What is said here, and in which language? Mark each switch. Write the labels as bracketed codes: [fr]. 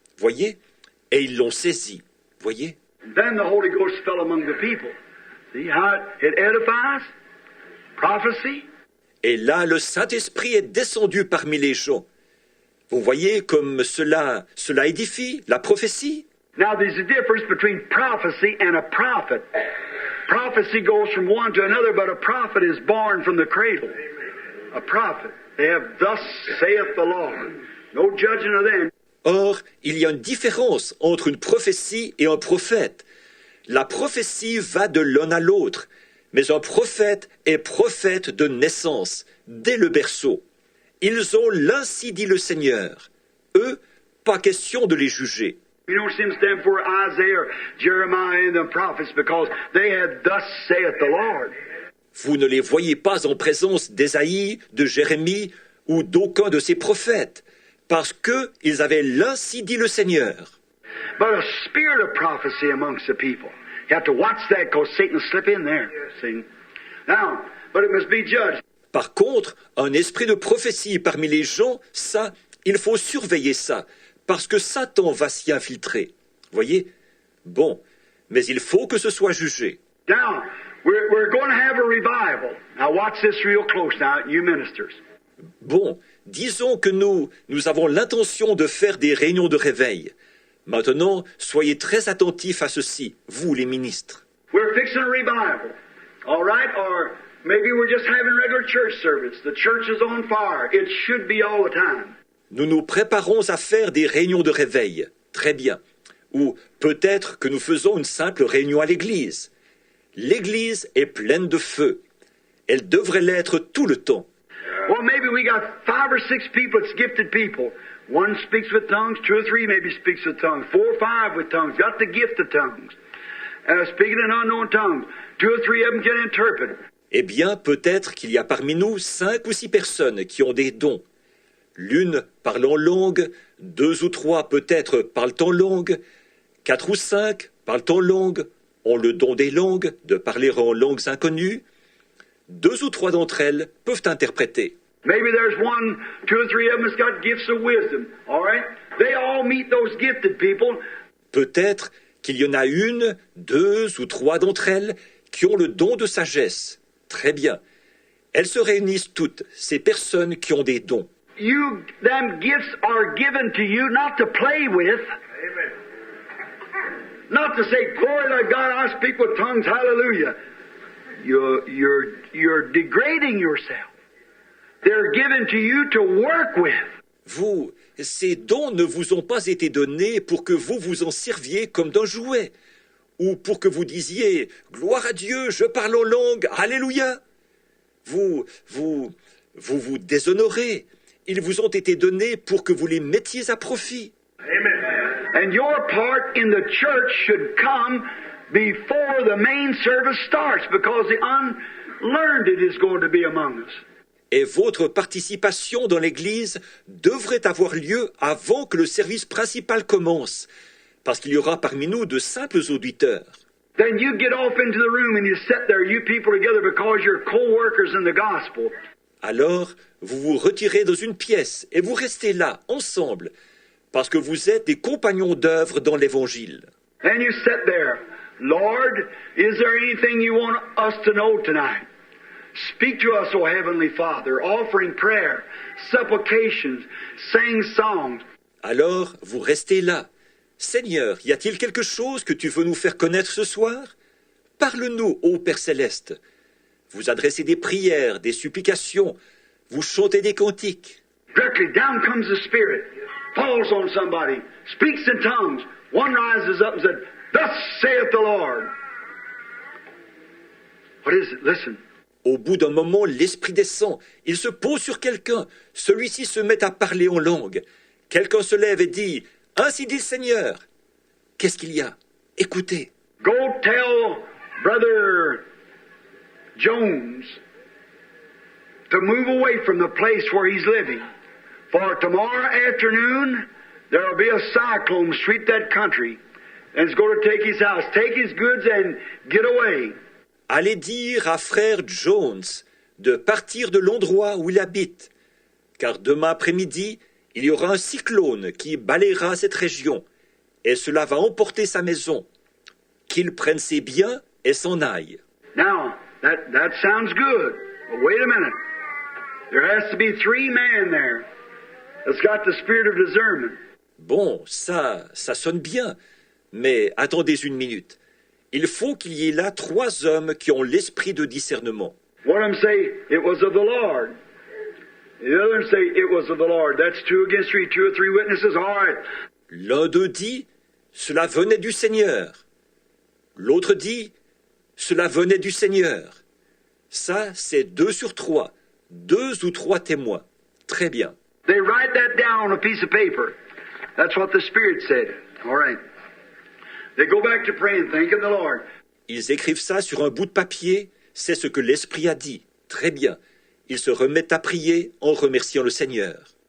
[fr] Voyez? Et ils l'ont saisi. Voyez? [en] Then the Holy Ghost fell among the people. See how it edifies? Prophecy. [fr] Et là, le Saint-Esprit est descendu parmi les gens. Vous voyez comme cela édifie la prophétie? [en] Now there's a difference between prophecy and a prophet. Prophecy goes from one to another, but a prophet is born from the cradle. A prophet. They have thus saith the Lord. No judging of them. [fr] Or, il y a une différence entre une prophétie et un prophète. La prophétie va de l'un à l'autre, mais un prophète est prophète de naissance, dès le berceau. Ils ont l'ainsi dit le Seigneur. Eux, pas question de les juger. [en] You don't see them stand for Isaiah, Jeremiah, and the prophets because they had thus saith the Lord. [fr] Vous ne les voyez pas en présence d'Ésaïe, de Jérémie ou d'aucun de ces prophètes, parce qu'ils avaient l'ainsi dit le Seigneur. [en] But a spirit of prophecy amongst the people. You have to watch that because Satan will slip in there. See? Now, but it must be judged. [fr] Par contre, un esprit de prophétie parmi les gens, ça, il faut surveiller ça, parce que Satan va s'y infiltrer. Voyez? Bon, mais il faut que ce soit jugé. [en] Now, we're going to have a revival. Now watch this real close now, you ministers. [fr] Bon, disons que nous avons l'intention de faire des réunions de réveil. Maintenant, soyez très attentifs à ceci, vous les ministres. [en] We're fixing a revival. All right? Or maybe we're just having regular church service. The church is on fire. It should be all the time. [fr] Nous nous préparons à faire des réunions de réveil. Très bien. Ou peut-être que nous faisons une simple réunion à l'église. L'église est pleine de feu. Elle devrait l'être tout le temps. [en] Well, maybe we got 5 or 6 people that's gifted people. One speaks with tongues, 2 or 3 maybe speaks with tongues, 4 or 5 with tongues, got the gift of tongues. Speaking in unknown tongues. 2 or 3 of them can interpret. [fr] Eh bien, peut-être qu'il y a parmi nous 5 ou 6 personnes qui ont des dons. L'une parle en langue, 2 ou 3 peut-être parlent en langue, 4 ou 5 parlent en langue, ont le don des langues, de parler en langues inconnues. 2 ou 3 d'entre elles peuvent interpréter. [en] Maybe there's 1, 2 or 3 of them that's got gifts of wisdom. All right? They all meet those gifted people. [fr] Peut-être qu'il y en a 1, 2 ou 3 d'entre elles qui ont le don de sagesse. Très bien. Elles se réunissent toutes, ces personnes qui ont des dons. [en] Them gifts are given to you not to play with. Amen. Not to say, glory to God, I speak with tongues, hallelujah. You're degrading yourself. They're given to you to work with. [fr] Ces dons ne vous ont pas été donnés pour que vous vous en serviez comme d'un jouet, ou pour que vous disiez « Gloire à Dieu, je parle en langue, Alléluia !» Vous vous déshonorez. Ils vous ont été donnés pour que vous les mettiez à profit. Amen. [en] And your part in the church should come before the main service starts, because the unlearned is going to be among us. [fr] Et votre participation dans l'Église devrait avoir lieu avant que le service principal commence, parce qu'il y aura parmi nous de simples auditeurs. [en] Then you get off into the room and you sit there, you people together, because you're co-workers in the gospel. [fr] Alors, vous vous retirez dans une pièce et vous restez là, ensemble, parce que vous êtes des compagnons d'œuvre dans l'Évangile. [en] And you sit there. Lord, is there anything you want us to know tonight? Speak to us, O Heavenly Father, offering prayer, supplications, sing songs. [fr] Alors, vous restez là. Seigneur, y a-t-il quelque chose que tu veux nous faire connaître ce soir? Parle-nous, ô Père Céleste. Vous adressez des prières, des supplications, vous chantez des cantiques. [en] Directly down comes the Spirit, falls on somebody, speaks in tongues. One rises up and said, Thus saith the Lord. What is it? Listen. [fr] Au bout d'un moment, l'Esprit descend. Il se pose sur quelqu'un. Celui-ci se met à parler en langue. Quelqu'un se lève et dit, « Ainsi dit le Seigneur. » Qu'est-ce qu'il y a? Écoutez. [en] Go tell Brother Jones to move away from the place where he's living. For tomorrow afternoon, there will be a cyclone sweep that country. And it's going to take his house, take his goods and get away. [fr] Allez dire à frère Jones de partir de l'endroit où il habite, car demain après-midi, il y aura un cyclone qui balayera cette région, et cela va emporter sa maison. Qu'il prenne ses biens et s'en aille. [en] Now, that sounds good. But wait a minute. There has to be 3 men there that's got the spirit of discernment. [fr] Bon, ça sonne bien, mais attendez une minute. Il faut qu'il y ait là 3 hommes qui ont l'esprit de discernement. [en] One of them say, it was of the Lord. The other one say, it was of the Lord. That's 2 against 3, 2 or 3 witnesses. All right. [fr] L'un d'eux dit, cela venait du Seigneur. L'autre dit, cela venait du Seigneur. Ça, c'est 2 sur 3. 2 ou 3 témoins. Très bien. [en] They write that down on a piece of paper. That's what the Spirit said. All right. They go back to praying, thanking the Lord. [fr] Ils écrivent ça sur un bout de papier. C'est ce que l'Esprit a dit. Très bien. Ils se remettent à prier en remerciant le Seigneur.